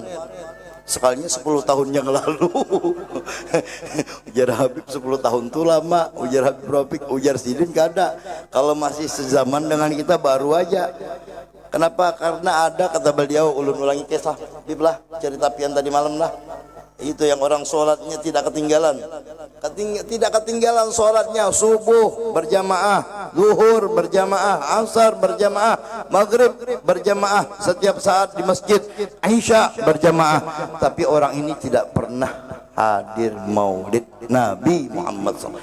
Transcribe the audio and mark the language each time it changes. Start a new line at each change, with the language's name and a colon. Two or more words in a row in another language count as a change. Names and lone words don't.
Banjar: Sekalinya 10 tahun yang lalu. Ujar Habib 10 tahun itu lama. Ujar Habib Rafiq, ujar sidin kada. Kalau masih sezaman dengan kita baru aja. Kenapa? Karena ada, kata beliau, ulun ulangi kisah Habib lah, cerita pian tadi malam lah.
Indonesian: Itu yang orang sholatnya tidak ketinggalan. Tidak ketinggalan sholatnya. Subuh berjamaah, zuhur berjamaah, asar berjamaah, maghrib berjamaah, setiap saat di masjid, Isya berjamaah. Tapi orang ini tidak pernah hadir maulid Nabi Muhammad SAW.